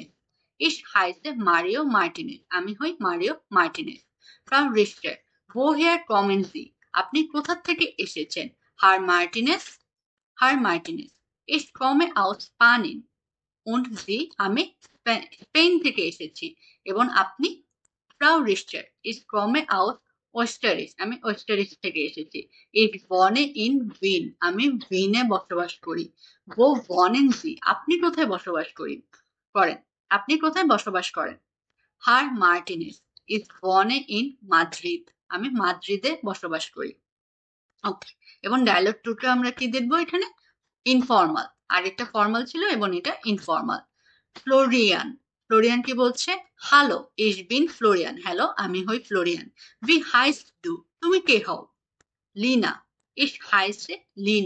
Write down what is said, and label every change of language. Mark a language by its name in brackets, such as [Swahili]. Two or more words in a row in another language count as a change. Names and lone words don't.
[German] Ich heiße [Bangla] মারিও মার্টিনেজ, আমি হই মারিও মার্টিনেজ। ফ্রাউ রিশ্চার, [German] Wo her kommen Sie, [Bangla] আপনি কোথা থেকে এসেছেন? [German] হার মার্টিনেজ, হার মার্টিনেজ। Ich komme aus Spanien und Sie, [Bangla] আমি স্পেন থেকে এসেছি, এবং আপনি? ফ্রাউ রিশ্চার, [German] ich komme aus Österreich, [Bangla] আমি ওয়েস্টারিচ থেকে এসেছি। [German] Ich wohne in Wien, [Bangla] আমি ভিনে বসবাস করি। [German] Wo wohnen Sie, [Bangla] আপনি কোথায় বসবাস করেন? আপনি কোথায় বসবাস করেন? হার মার্টিনেজ, [German] ich wohne in Madrid, [Bangla] আমি মাদ্রিদে বসবাস করি। ওকে, এবং ডায়লগ টুটা আমরা কি দেখবো এখানে? ইনফর্মাল, আরেকটা ফর্মাল ছিল এবং এটা ইনফর্মাল। ফ্লোরিয়ান, ফ্লোরিয়ান কি বলছে? হ্যালো, [German] Ich bin [Bangla] ফ্লোরিয়ান, হ্যালো আমি হই ফ্লোরিয়ান। [German] Wie heißt du, [Bangla] তুমি কে হও? লিনা, [German] Ich heiße [Bangla] লিনা।